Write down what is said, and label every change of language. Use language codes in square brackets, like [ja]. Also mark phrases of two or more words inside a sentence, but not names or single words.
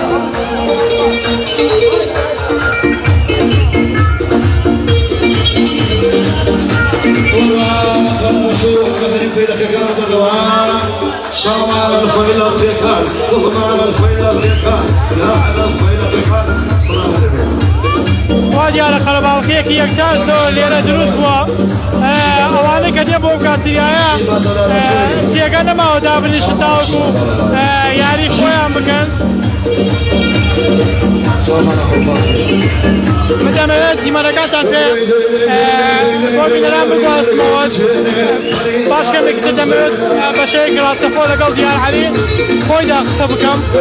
[ar] شمال الفيلة بيكان ضمان الفيلة بيكان لا على الفيلة بيكان صلاة النبي [ckb] وا دیارە قەرەباڵغیەکی یەکجار زۆر لێرە دروست بووە ئەوانەی کە دێ بۆ کافتیرایە جێگە نەماوە دابنیشن تاوەکو یاری خۆیان بکەن دەمەوێت دیمەنەکانتان پێ بۆ بینەران بگوازمەوە باشکەمێک تر دەمەوێت بەشەیەکی ڕاستەخۆ لەگەڵ دیار عەلی خۆیدا قسە بکەم